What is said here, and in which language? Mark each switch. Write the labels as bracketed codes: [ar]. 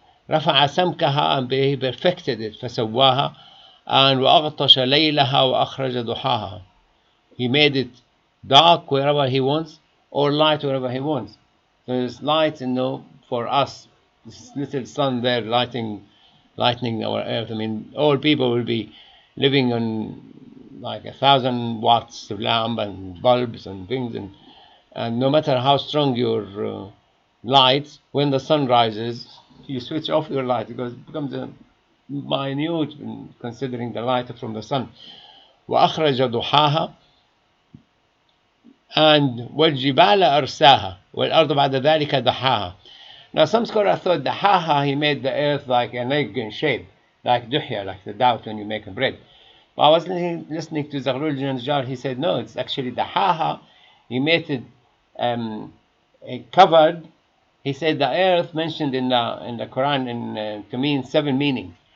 [en] And [ar] رفع سمكها, [en] and he perfected it, [ar] فسواها, [en] and [ar] وأغطش ليلها وأخرج ضحاها. [en] He made it dark wherever he wants, or light wherever he wants. So there's light, for us, this little sun there lightening our earth. I mean, all people will be living on like 1,000 watts of lamp and bulbs and things, and no matter how strong your light, when the sun rises, you switch off your light because it becomes minute considering the light from the sun. [ar] وأخرج ضحاها, [en] and [ar] والجبال أرساها والأرض بعد ذلك دحاها. [en] Now some scholars thought دحاها, he made the earth like an egg in shape, like duhya, like the doubt when you make a bread. But I was listening to Suratul Nazeaat, he said no, it's actually دحاها. He made it covered. He said the earth mentioned in the Quran to mean 7 meanings.